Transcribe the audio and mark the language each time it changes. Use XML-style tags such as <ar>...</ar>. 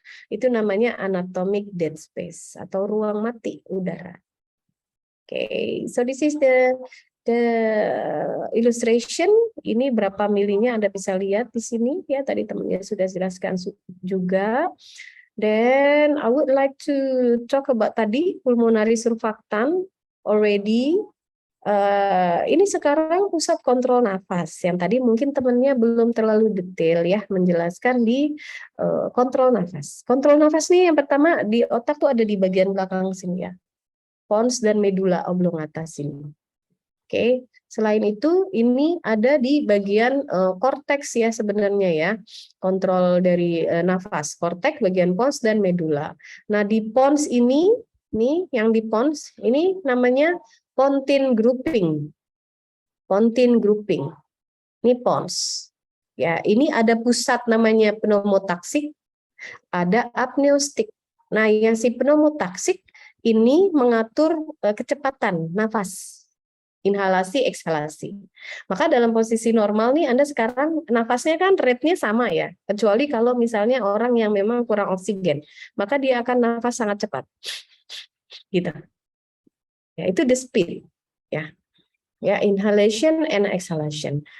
<id>Itu namanya anatomic dead space atau ruang mati udara.</id> <en>Okay, so this is the The illustration</en> <id>ini berapa milinya Anda bisa lihat di sini ya, tadi temannya sudah jelaskan juga.</id> <en>Then I would like to talk about tadi pulmonary surfactant already.</en> <id>Ini sekarang pusat kontrol nafas yang tadi mungkin temannya belum terlalu detail ya menjelaskan di kontrol nafas. Kontrol nafas nih yang pertama di otak tuh ada di bagian belakang sini ya, pons dan medula oblongata sini. Oke, selain itu ini ada di bagian korteks ya sebenarnya ya, kontrol dari nafas, korteks, bagian pons dan medula. Nah di pons ini, nih yang di pons ini namanya pontine grouping, pontine grouping. Ini pons. Ya, ini ada pusat namanya pneumotaksik, ada apneustik. Nah yang si pneumotaksik ini mengatur kecepatan nafas. Inhalasi, eksalasi. Maka dalam posisi normal nih Anda sekarang nafasnya kan rate-nya sama ya. Kecuali kalau misalnya orang yang memang kurang oksigen, maka dia akan nafas sangat cepat. Gitu. Ya, itu the speed ya.</id> <en>Ya, inhalation and exhalation.</en>